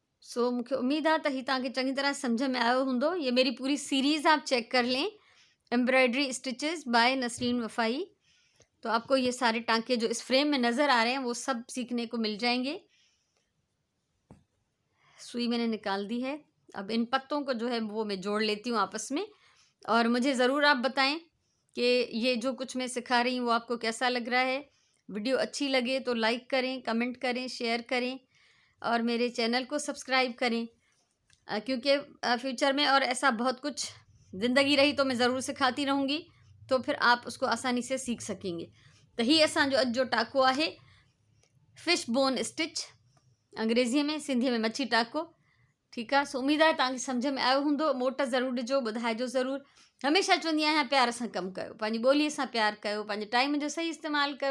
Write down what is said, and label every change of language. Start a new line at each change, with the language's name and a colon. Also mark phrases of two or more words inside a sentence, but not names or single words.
Sindhi: सो मूंखे उम्मीद आहे त हीउ तव्हांखे चङी तरह सम्झ में आयो हूंदो।
Hindi: ये मेरी पूरी सीरीज़ आप चेक कर लें,
English: embroidery stitches by
Hindi: नसरीन वफ़ाई। तो आपको ये सारे टांके जो इस फ्रेम में नज़र आ रहे हैं वो सब सीखने को मिल जाएंगे। सुई मैंने निकाल दी है। अब इन पत्तों को जो है वो मैं जोड़ लेती हूँ आपस में, और मुझे ज़रूर आप बताएं कि ये जो कुछ मैं सिखा रही हूँ वो आपको कैसा लग रहा है। वीडियो अच्छी लगे तो लाइक करें, कमेंट करें, शेयर करें और मेरे चैनल को सब्सक्राइब करें, क्योंकि फ्यूचर में और ऐसा बहुत कुछ ज़िंदगी रही तो मैं ज़रूर सिखाती रहूँगी, तो फिर आप उसको आसानी से सीख सकेंगे।
Sindhi: तो ही असांजो अॼु जो टाको आहे
English: fish bone stitch,
Sindhi: अंग्रेज़ीअ में, सिंधीअ में मच्छी टाको। ठीकु आहे। सो उम्मीद आहे तव्हांखे सम्झ में आयो हूंदो। मोट ज़रूरु ॾिजो, ॿुधाइजो ज़रूरु। हमेशह चवंदी आहियां प्यार सां कमु कयो, पंहिंजी ॿोलीअ सां प्यार कयो, पंहिंजे टाइम जो सही इस्तेमालु कयो।